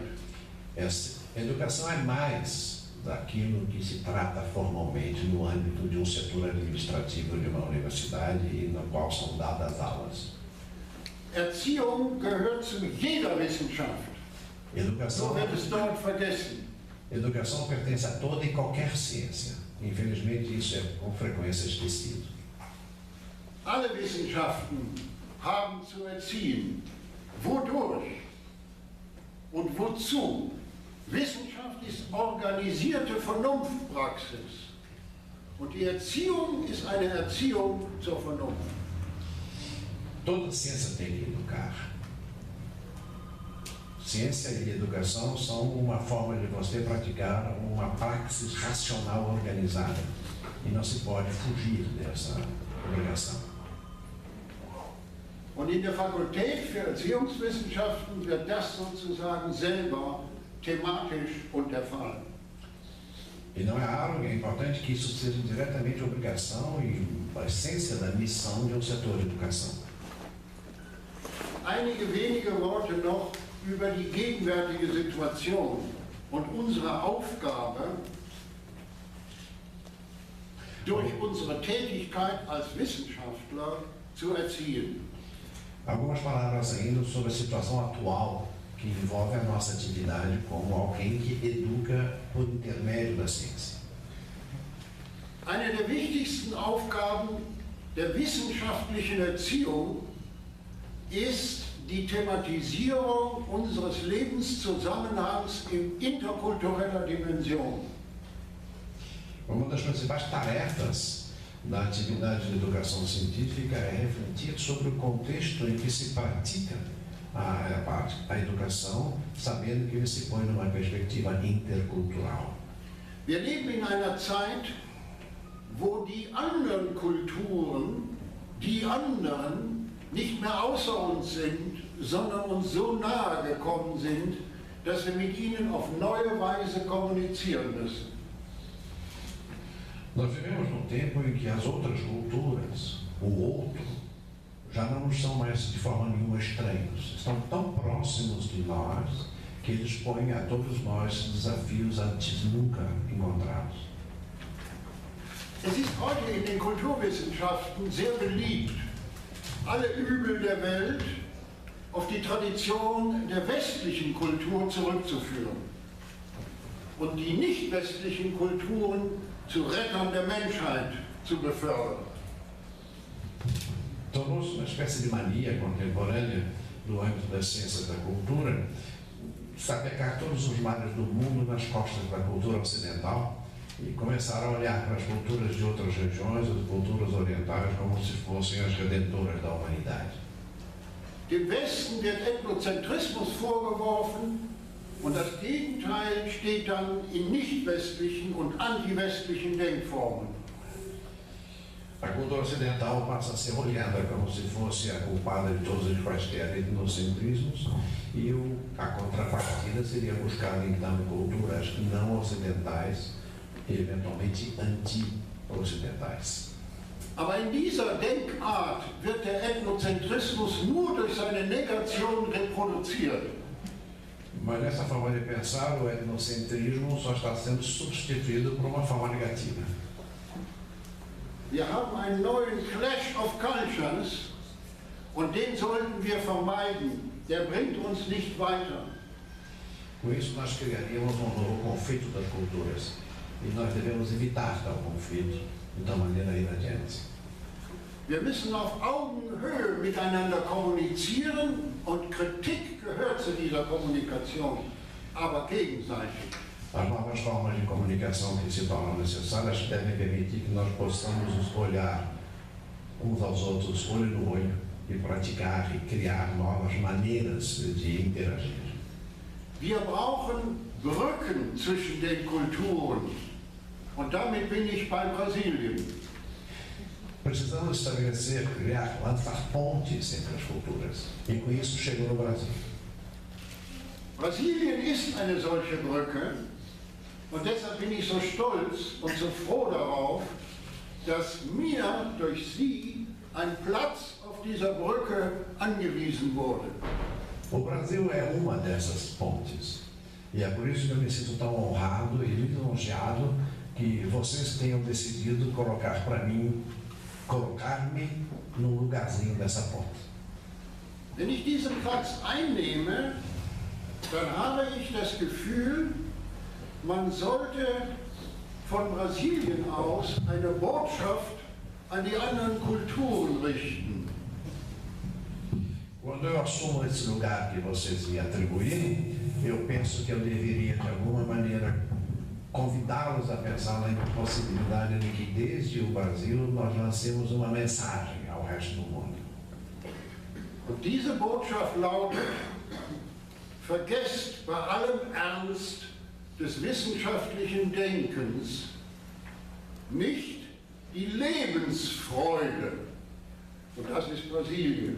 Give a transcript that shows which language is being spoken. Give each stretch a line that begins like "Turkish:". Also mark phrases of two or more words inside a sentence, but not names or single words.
Portuguese: Essa educação é mais daquilo que se trata formalmente no âmbito de um setor administrativo de uma universidade e no qual são dadas aulas.
German: Erziehung gehört zu jeder Wissenschaft.
Portuguese: Educação,
German: So wird es dort vergessen.
Portuguese: educação pertence a toda e qualquer ciência. Infelizmente, isso é com frequência esquecido.
German: Alle Wissenschaften haben zu erziehen. Wodurch und wozu? Wissenschaft ist organisierte Vernunftpraxis. Und die Erziehung ist eine Erziehung zur Vernunft.
Portuguese: Toda ciência tem que educar. Ciência e educação são uma forma de você praticar uma praxis racional organizada. E não se pode fugir dessa obrigação.
German: Und in der Fakultät für Erziehungswissenschaften wird das sozusagen selber thematisch und der Fall.
Portuguese: E não é raro, é importante que isso seja diretamente obrigação e a essência da missão de um setor de educação.
German: Einige wenige Worte noch über die gegenwärtige Situation und unsere Aufgabe, durch unsere Tätigkeit als Wissenschaftler zu erziehen.
Portuguese: Algumas palavras ainda sobre a situação atual que envolve a nossa atividade como alguém que educa por intermédio da ciência.
German: Eine der wichtigsten Aufgaben der wissenschaftlichen Erziehung ist die Thematisierung unseres Lebenszusammenhangs in interkultureller Dimension.
Portuguese: Uma das principais tarefas da atividade de educação científica é refletir sobre o contexto em que se pratica a educação, sabendo que ele se põe numa perspectiva intercultural.
German: Wir leben in einer Zeit, wo die anderen Kulturen, die anderen nicht mehr außer uns sind, sondern uns so nahe gekommen sind, dass wir mit ihnen auf neue Weise kommunizieren müssen.
Portuguese: Nós vivemos num tempo em que as outras culturas, o outro, já não nos são mais de forma nenhuma estranhos. Estão tão próximos de nós que eles põem a todos nós desafios antes nunca encontrados.
German: Es ist heute in den Kulturwissenschaften sehr beliebt, alle Übel der Welt auf die Tradition der westlichen Kultur zurückzuführen und die nicht westlichen Kulturen zu Rettern der Menschheit zu befördern.
Portuguese: Tornou-se uma espécie de mania contemporânea no âmbito das ciências da cultura, sapecar todos os males do mundo nas costas da cultura ocidental e começar a olhar para as culturas de outras regiões, as culturas orientais, como se fossem as redentoras da humanidade.
German: Dem Westen wird Ethnozentrismus vorgeworfen und das Gegenteil steht dann in nicht-westlichen und anti-westlichen Denkformen.
Portuguese: A cultura ocidental passa a ser olhada como se fosse a culpada de todos os quaisquer etnocentrismos e a contrapartida seria buscar então culturas não ocidentais e eventualmente anti-ocidentais.
German: Aber in dieser Denkart wird der Ethnozentrismus nur durch seine Negation reproduziert.
Portuguese: Mas nessa forma de pensar, o etnocentrismo só está sendo substituído por uma forma negativa.
German: Wir haben einen neuen
English: Clash of Cultures
German: und den sollten wir vermeiden. Der bringt uns nicht weiter.
Portuguese: Com isso, nós criaríamos um novo conflito das culturas e nós devemos evitar tal conflito de tal maneira ir adiante.
German: Wir müssen auf Augenhöhe miteinander kommunizieren und Kritik gehört zu dieser Kommunikation, aber gegenseitig.
Portuguese: As novas formas de comunicação que se tornam necessárias devem permitir que nós possamos olhar uns aos outros, olho no olho, e praticar e criar novas maneiras de interagir.
German: Wir brauchen Brücken zwischen den Kulturen und damit bin ich bei Brasilien.
Portuguese: Precisamos estabelecer, criar, lançar pontes entre as culturas. E com isso chegou no Brasil.
German: Brasilien ist eine solche Brücke und deshalb bin ich so stolz und so froh darauf, dass mir durch Sie ein Platz auf dieser Brücke angewiesen wurde.
Portuguese: O Brasil é uma dessas pontes. E é por isso que eu me sinto tão honrado e lisonjeado que vocês tenham decidido colocar-me num lugarzinho dessa ponte.
German: Wenn ich diesen Platz einnehme, dann habe ich das Gefühl, man sollte von Brasilien aus eine Botschaft an die anderen Kulturen richten.
Portuguese: Quando eu assumo esse lugar que vocês me atribuírem, eu penso que eu deveria, de alguma maneira, convidá-los a pensar na possibilidade de que, desde o Brasil, nós lancemos uma mensagem ao resto do mundo.
German: Und diese Botschaft lautet: Vergesst bei allem Ernst des wissenschaftlichen Denkens nicht die Lebensfreude. Und das ist Brasilien.